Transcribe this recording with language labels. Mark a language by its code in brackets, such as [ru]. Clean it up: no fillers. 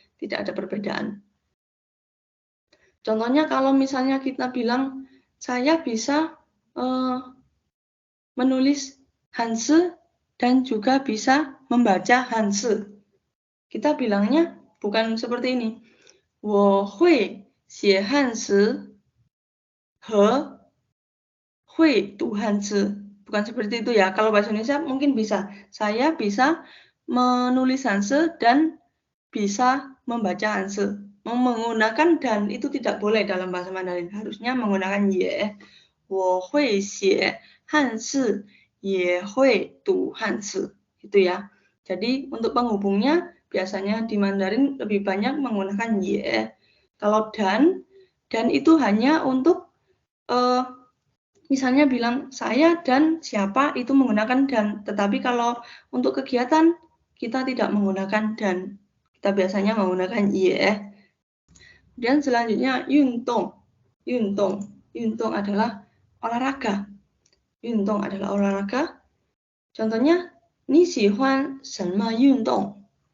[id] Tidak ada perbedaan. Contohnya kalau misalnya kita bilang, saya bisa menulis Hanzi dan juga bisa membaca Hanzi. Kita bilangnya bukan seperti ini. [zh] 我会写汉词和会读汉字. [id] Bukan seperti itu ya. Kalau bahasa Indonesia mungkin bisa. Saya bisa menulis Hanzi dan bisa membaca Hanzi. Menggunakan dan itu tidak boleh dalam bahasa Mandarin. Harusnya menggunakan ye. [zh] 我会写汉字也会读汉字. [id] Gitu ya. Jadi untuk penghubungnya biasanya di Mandarin lebih banyak menggunakan ye. Kalau dan itu hanya untuk misalnya bilang saya dan siapa itu menggunakan dan. Tetapi kalau untuk kegiatan kita tidak menggunakan dan. Kita biasanya menggunakan ye. Dan selanjutnya yuntung. Yuntung adalah olahraga. Yuntung adalah olahraga. [zh] Contohnya, 你喜欢什么运动?